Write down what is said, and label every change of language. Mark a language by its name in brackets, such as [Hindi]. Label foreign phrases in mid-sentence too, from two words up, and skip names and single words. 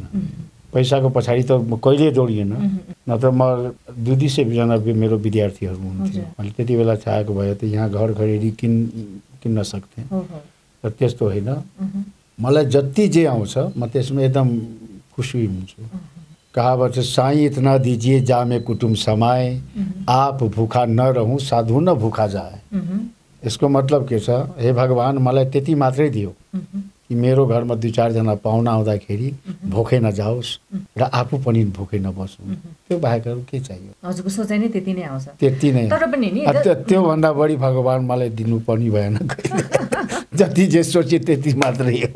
[Nepali] पैसाको पछाडि त म कहिले दौडिएन, नत्र म 200 मेरो विद्यार्थीहरू हुन्थ्यो। मैले त्यति बेला चाहेको भए त यहाँ घर खरिदी किन्न सक्थेँ, र त्यस्तो होइन। मलाई जति जे आउँछ म त्यसमा एकदम खुसी हुन्छु। [Hindi] कहावत है, साईं इतना दीजिए जामे कुटुम समाए, आप भूखा न रहूं साधु न भूखा जाए। [Nepali] यसको मतलब के छ, हे भगवान मलाई त्यति मात्रै दियो कि मेरो घरमा 2-4 जना पाहुना आउँदाखेरि भोकै नजाओस् र आफू पनि भोकै नबसौँ। त्यो बाहेक अरू के चाहियो? हजुरको सोचाइ नै त्यति नै आउँछ। त्यति नै। तर पनि नि त्योभन्दा बढी भगवान मलाई दिनु पनि भएन। जति जे सोचे त्यति मात्रै हो।